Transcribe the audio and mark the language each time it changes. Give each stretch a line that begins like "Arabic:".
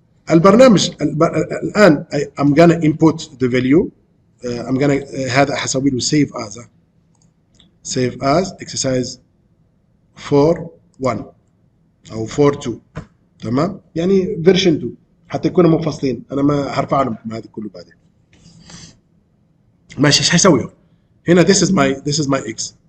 Arabic: البرنامج الان
English: I'm gonna input the value. I'm gonna
Arabic: هذا حسوي له
English: save as exercise 4.1 او 4.2.
Arabic: تمام. يعني فيرجن 2 حتى يكونوا منفصلين. انا ما هرفع لهم هذا كله بعدين. ماشي. ايش حيسوي هنا؟
English: this is my x.